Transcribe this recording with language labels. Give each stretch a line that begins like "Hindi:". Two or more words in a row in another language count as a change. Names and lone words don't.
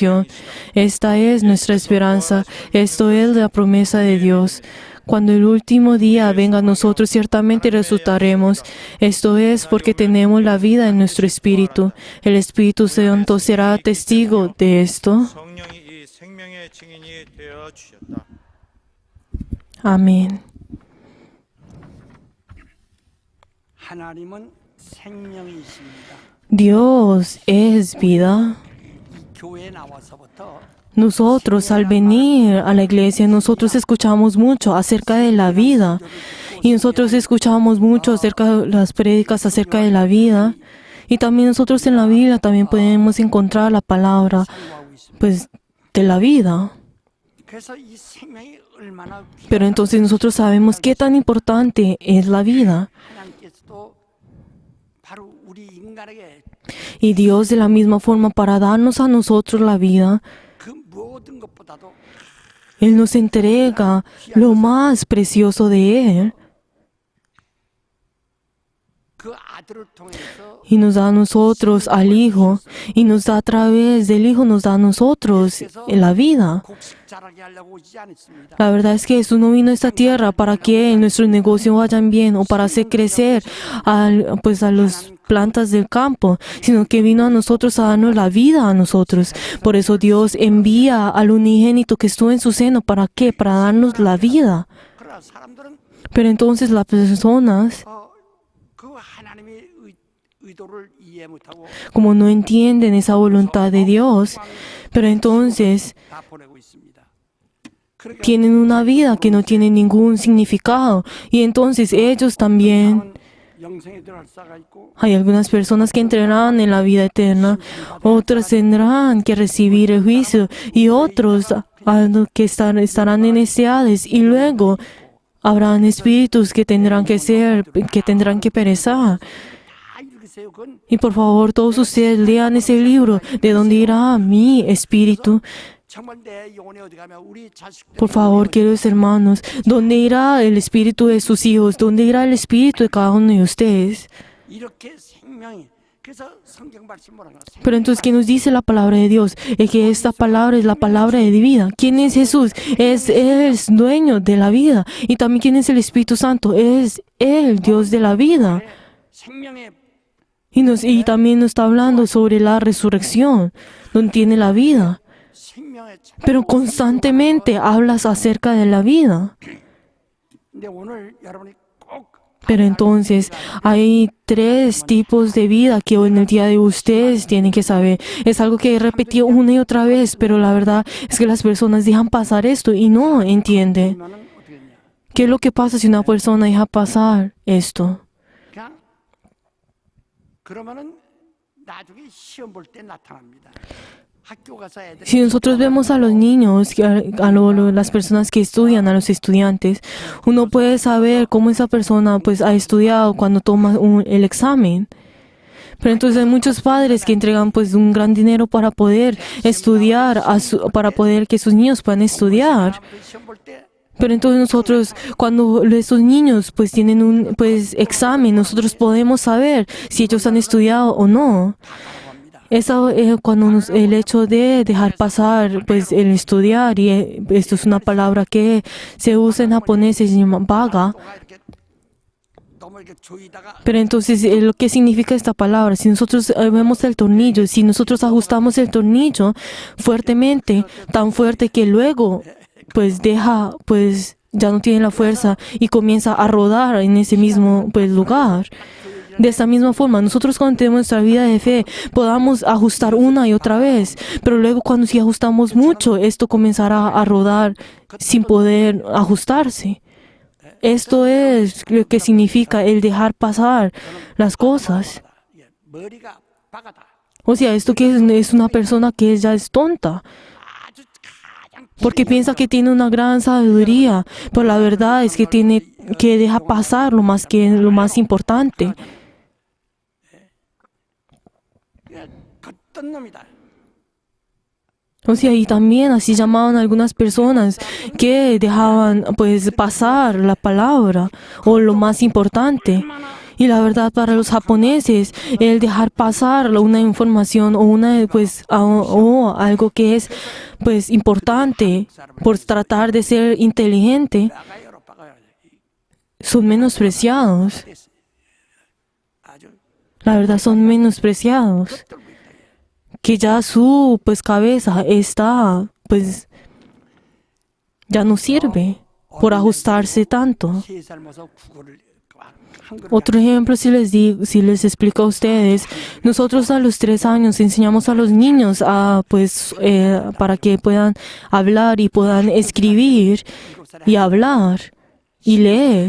Spanish: Esta es nuestra esperanza. Esto es la promesa de Dios. Cuando el último día venga a nosotros, ciertamente resucitaremos. Esto es porque tenemos la vida en nuestro espíritu. El Espíritu Santo será testigo de esto.
Korean: 성령이 이 생명의 증인이 되어 주셨다.
Spanish: Amén.
Korean: 하나님은 생명이십니다.
Spanish: Dios es vida.
Korean: 이 교회에 나와서부터
Spanish: Nosotros, al venir a la iglesia, nosotros escuchamos mucho acerca de la vida. Y nosotros escuchamos mucho acerca de las prédicas acerca de la vida. Y también nosotros en la Biblia también podemos encontrar la palabra,
Korean: 사용하고 있습니다.
Spanish: pues, de la vida.
Korean: 그래서 이 생명이 얼마나
Spanish: Pero entonces nosotros sabemos qué tan importante es la vida.
Korean: 하나님께서도 바로 우리 인간에게
Spanish: Y Dios de la misma forma para darnos a nosotros la vida,
Korean: 그 모든 것보다도
Spanish: Él nos entrega lo más precioso de Él.
Korean: 그 아들을 통해서
Spanish: Y nos da a nosotros al Hijo. Y nos da a través del Hijo, nos da a nosotros la vida.
Korean: 곡식 자라게 하려고 오지 않았습니다.
Spanish: La verdad es que Jesús no vino a esta tierra para que nuestros negocios vayan bien o para hacer crecer a las plantas del campo, sino que vino a nosotros a darnos la vida a nosotros. Por eso Dios envía al unigénito que estuvo en su seno. ¿Para qué? Para darnos la vida.
Korean: 그러나 사람들은
Spanish: Pero entonces las personas,
Korean: 그 하나님의 의도를 이해 못하고
Spanish: como no entienden esa voluntad de Dios, pero entonces
Korean: 다 보내고 있습니다. 그러니까
Spanish: tienen una vida que no tiene ningún significado. Y entonces ellos también,
Korean: 영생에 들어갈 자가 있고
Spanish: hay algunas personas que entrarán en la vida eterna, otras tendrán que recibir el juicio y otros que estarán en necesidades, y luego habrán espíritus que tendrán que perecer.
Korean: 다 읽으세요. 그건
Spanish: Y por favor, todos ustedes lean ese libro, ¿de dónde irá mi espíritu?
Korean: 정말 내 영혼이 어디 가면 우리 자식들
Spanish: Por favor, queridos hermanos, ¿dónde irá el espíritu de sus hijos? ¿Dónde irá el espíritu de cada uno de ustedes?
Korean: 이렇게 생명이 그래서 성경 말씀 뭐라고
Spanish: Pero entonces, ¿qué nos dice la palabra de Dios? Es que esta palabra es la palabra de vida. ¿Quién es Jesús? Es el dueño de la vida. Y también, ¿quién es el Espíritu Santo? Es el Dios de la vida.
Korean: 생명의
Spanish: Y también nos está hablando sobre la resurrección, donde tiene la vida.
Korean: 생명의
Spanish: Pero constantemente hablas acerca de la vida.
Korean: 근데 오늘 여러분이 꼭
Spanish: Pero entonces hay 3 tipos de vida que hoy en el día de ustedes tienen que saber. Es algo que he repetido una y otra vez, pero la verdad es que las personas dejan pasar esto y no entienden.
Korean: 그러면은 어떻게 되냐?
Spanish: ¿Qué es lo que pasa si una persona deja pasar esto?
Korean: 그냥 그러면은 나중에 시험 볼 때 나타납니다. 학교 가서 애들
Spanish: Si nosotros vemos a los niños, las personas que estudian, a los estudiantes, uno puede saber cómo esa persona pues ha estudiado cuando toma el examen. Pero entonces hay muchos padres que entregan pues un gran dinero para poder estudiar, para poder que sus niños puedan estudiar.
Korean: 시험 볼 때
Spanish: Pero entonces nosotros, cuando esos niños pues tienen un examen, nosotros podemos saber si ellos han estudiado o no. Eso es el hecho de dejar pasar pues el estudiar, y esto es una palabra que se usa en japonés, se llama vaga.
Korean: 이렇게 너무 이렇게 조이다가
Spanish: Pero entonces, ¿lo que significa esta palabra? Si nosotros vemos el tornillo, si nosotros ajustamos el tornillo fuertemente, tan fuerte que luego pues ya no tiene la fuerza y comienza a rodar en ese mismo lugar. De esta misma forma, nosotros cuando tenemos nuestra vida de fe, podamos ajustar una y otra vez, pero luego si ajustamos mucho, esto comenzará a rodar sin poder ajustarse. Esto es lo que significa el dejar pasar las cosas.
Korean: 머리가 바가다.
Spanish: O sea, esto que es una persona que ya es tonta,
Korean: 아주 가장
Spanish: porque piensa que tiene una gran sabiduría, pero la verdad es que tiene que dejar pasar lo más importante.
Korean: 걷던 놈이다.
Spanish: O sea, y también así llamaban algunas personas que dejaban pasar la palabra o lo más importante. Y la verdad, para los japoneses, el dejar pasar una información o o algo que es importante por tratar de ser inteligente,
Japanese: 馬鹿野郎 馬鹿よ.
Spanish: son menospreciados.
Korean: 됐어요. 아주
Spanish: La verdad son menospreciados.
Korean: 떨고 있다.
Spanish: Que ya su pues cabeza está pues ya no sirve por ajustarse tanto.
Korean: 3살 먹어서 국어를 한글을
Spanish: Otro ejemplo, si les explico a ustedes, nosotros a los 3 años enseñamos a los niños para que puedan hablar y puedan escribir y hablar y leer.